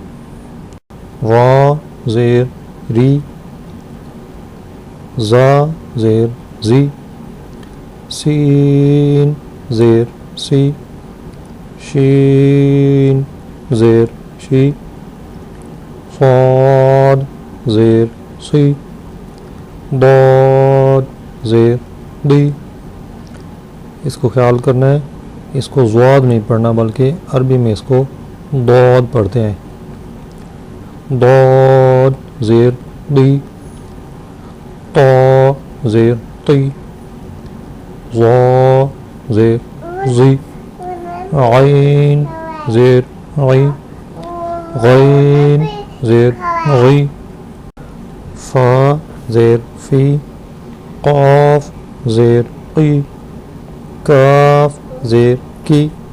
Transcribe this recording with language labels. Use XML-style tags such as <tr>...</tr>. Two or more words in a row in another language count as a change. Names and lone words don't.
<ur>را زیر ری، زا زیر زی، سین زیر سی، شین زیر شی، صاد زیر سی، ضاد زیر دی۔ اس کو خیال کرنا ہے، اس کو ضاد نہیں پڑھنا بلکہ عربی میں اس کو ضاد پڑھتے ہیں۔ ضاد زیر دی، طا زیر تی، ظا زیر زی، عین زیر عی، غین زیر غی، فا زیر فی، قاف زیر قی، کاف زیر کی،</ur>